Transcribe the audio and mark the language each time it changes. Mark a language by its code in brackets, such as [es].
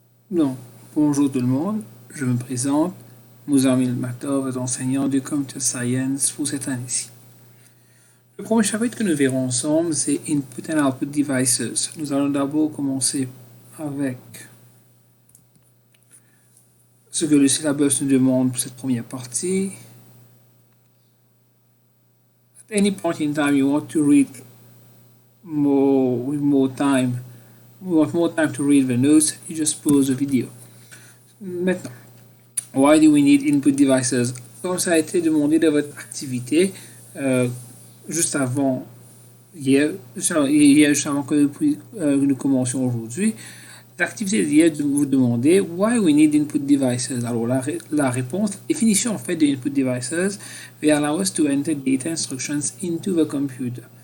[fr] Donc, bonjour tout le monde, je me présente, Mouzamil Makhtar, votre enseignant de Computer Science pour cette année-ci. Le premier chapitre que nous verrons ensemble, c'est [en] Input and Output Devices. [fr] Nous allons d'abord commencer avec ce que le syllabus nous demande pour cette première partie. [en] At any point in time you want to read more time to read the notes, you just pause the video. Maintenant, why do we need input devices? [fr] Comme ça a été demandé dans votre activité juste avant hier, juste avant que nous commencions aujourd'hui, l'activité d'hier vous demandait [en] why we need input devices. [fr] Alors la réponse, définition en fait de [en] input devices, they allow us to enter data instructions into the computer.